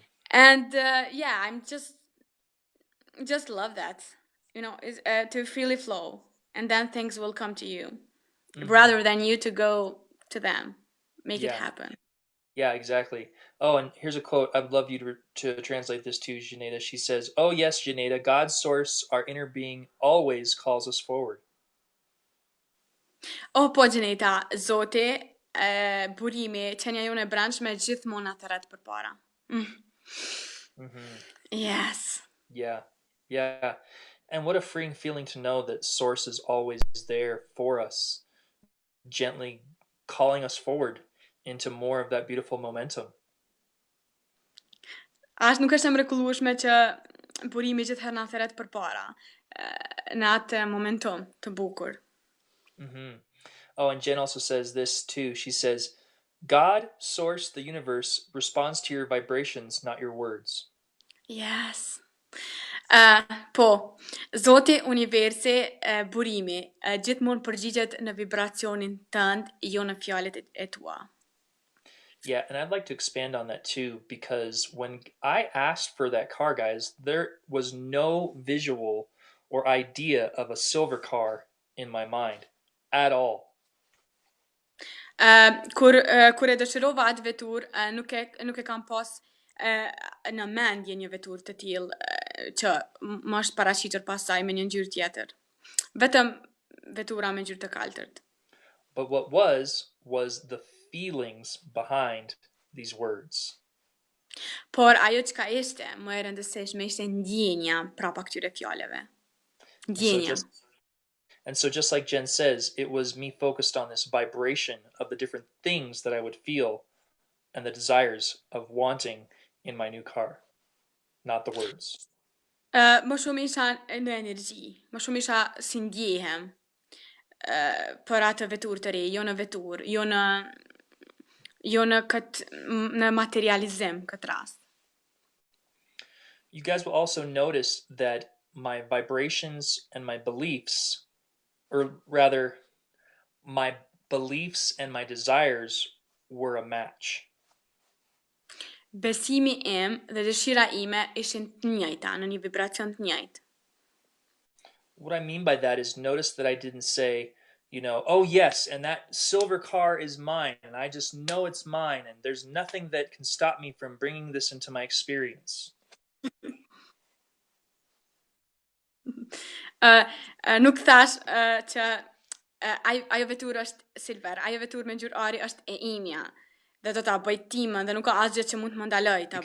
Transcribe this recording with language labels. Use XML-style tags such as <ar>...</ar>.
<en>And yeah, I'm just love that, you know, is to freely flow, and then things will come to you, rather than you to go to them, make it happen. Yeah, exactly. Oh, and here's a quote. I'd love you to translate this to Xheneta. She says, "Oh yes, Xheneta, God's source, our inner being, always calls us forward."</en> <sq>Oh, po Xheneta, Zoti, burimi, qenia jone e brendshme gjithmonë na thret përpara.</sq> <en>Yes. Yeah. Yeah. And what a freeing feeling to know that Source is always there for us, gently calling us forward into more of that beautiful momentum.</en> <sq>Ashtë nuk është e mrekullueshme që burimi gjithherë na thret përpara, në atë momentum të bukur.</sq> <en>Oh, and Jen also says this too. She says, God, Source, the universe, responds to your vibrations, not your words. Yes.</en> <sq>Po, Zoti, universi, burimi, gjithmonë përgjigjet në vibracionin tënd, jo në fjalët e tua.</sq> <en>Yeah, and I'd like to expand on that too, because when I asked for that car, guys, there was no visual or idea of a silver car in my mind at all.</en> <sq>Kur e dëshirova atë vetur, nuk e kam pas në mendje një vetur të tillë që më është paraqitur pasaj me një ngjyrë tjetër. Vetëm vetura me ngjyrë të kaltërt.</sq> <en>But what was the feelings behind these words.</en> <sq>Por ajo çka ishte më e rëndësishme ishte ndjenja prapa këtyre fjalëve. Ndjenja.</sq> <en>And so, just like Jen says, it was me focused on this vibration of the different things that I would feel and the desires of wanting in my new car, not the words.</en> <sq>Më shumë isha në energji, më shumë isha si ndjehem për atë vetur të re, jo në vetur, jo në në materializim këtë rast.</sq> <en>You guys will also notice that my vibrations and my beliefs, or rather, my beliefs and my desires were a match.</en> <sq>Besimi im dhe dëshira ime ishin të njëjta, në një vibracion të njëjtë.</sq> <en>What I mean by that is notice that I didn't say, oh yes, and that silver car is mine, and I just know it's mine, and there's nothing that can stop me from bringing this into my experience.</en> <sq>Nuk thash që ajo vetur është silver, ajo vetur me ngjyrë ari është e imja. Dhe do ta bëj timën dhe nuk ka asgjë që mund të më ndaloj ta bëj.</sq>